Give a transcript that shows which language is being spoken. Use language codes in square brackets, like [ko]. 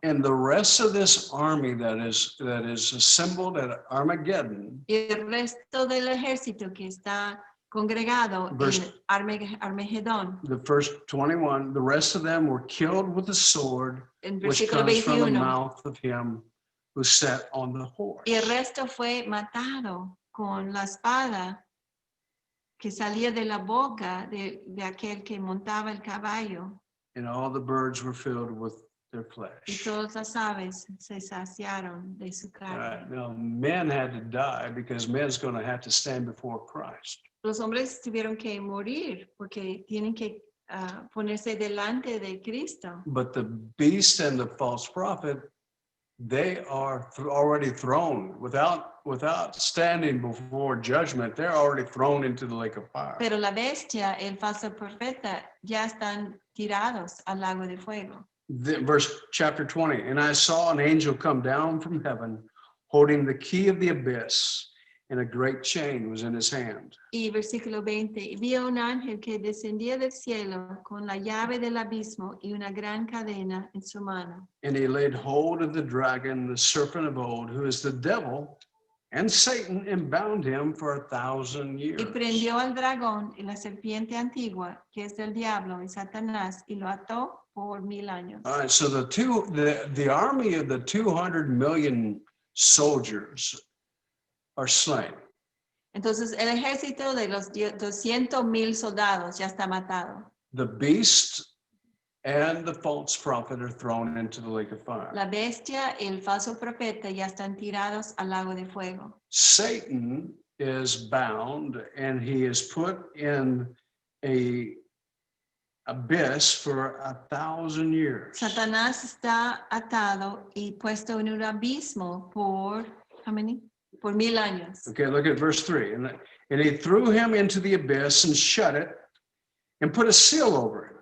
[en] And the rest of this army that is assembled at Armageddon, [es] Y el resto del ejército que está congregado [en] Verse- [es] en Armagedón, [en] the first 21, the rest of them were killed with the sword, [es] en [en] which [es] versículo [en] comes from the [es] 21. [en] mouth of him who sat on the horse. [es] Y el resto fue matado con la espada que salía de la boca de aquel que montaba el caballo. [en] And all the birds were filled with their [es] Y [en] flesh. [es] todas las aves se saciaron de su [en] All right, [es] carne. [en] now men had to die because men's going to have to stand before Christ. [es] Los hombres tuvieron que morir porque tienen que ponerse delante de Cristo. [en] But the beast and the false prophet, they are already thrown without standing before judgment. They're already thrown into the lake of fire. [es] Pero la bestia, el falso profeta, ya están tirados al lago de fuego. [en] Verse chapter 20, and I saw an angel come down from heaven, holding the key of the abyss, and a great chain was in his hand. [es] Y versículo 20, y vi a un ángel que descendía del cielo con la llave del abismo y una gran cadena en su mano. [en] And he laid hold of the dragon, the serpent of old, who is the devil and Satan, and bound him for 1,000 years. [es] Y prendió al dragón y la serpiente antigua, que es del diablo y Satanás, y lo ató por 1000 años. [en] All right, so the army of the 200 million soldiers are slain. [es] Entonces el ejército de los 200,000 soldados ya está matado. [en] The beast and the false prophet are thrown into the lake of fire. [es] La bestia y el falso profeta ya están tirados al lago de fuego. [en] Satan is bound and he is put in a abyss for 1,000 years. [es] Satanás está atado y puesto en un abismo por, [en] how many? [es] Por 1000 años. [en] Okay, look at verse 3. And he threw him into the abyss and shut it and put a seal over it.